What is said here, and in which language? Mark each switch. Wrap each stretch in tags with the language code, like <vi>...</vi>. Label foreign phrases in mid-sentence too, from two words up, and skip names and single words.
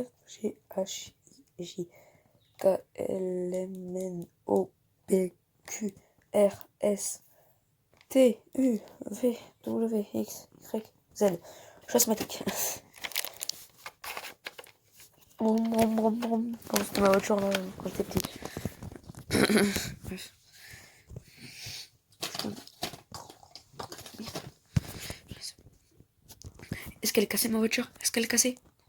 <fr>G, H, I, J, K, L, M, N, O, P, Q, R, S, T, U, V, W, X, Y, Z. Chasse-matique. Bon, c'était ma voiture là, quand j'étais petit. Bref. Est-ce qu'elle est cassée ma voiture? Est-ce qu'elle est cassée?</fr>